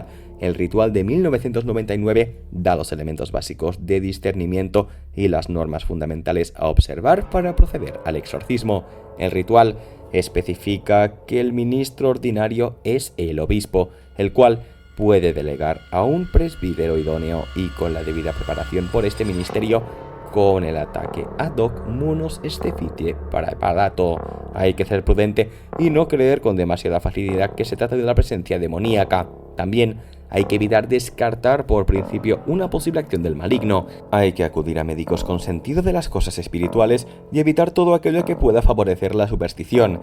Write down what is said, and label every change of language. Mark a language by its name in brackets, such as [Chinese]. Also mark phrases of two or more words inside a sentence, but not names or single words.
[Spanish] El ritual de 1999 da los elementos básicos de discernimiento y las normas fundamentales a observar para proceder al exorcismo. El ritual especifica que el ministro ordinario es el obispo, el cual puede delegar a un presbítero idóneo y con la debida preparación por este ministerio con el ataque [Latin] ad hoc munus estefite preparato. [Spanish] Hay que ser prudente y no creer con demasiada facilidad que se trata de la presencia demoníaca. También hay que evitar descartar por principio una posible acción del maligno. Hay que acudir a médicos con sentido de las cosas espirituales y evitar todo aquello que pueda favorecer la superstición.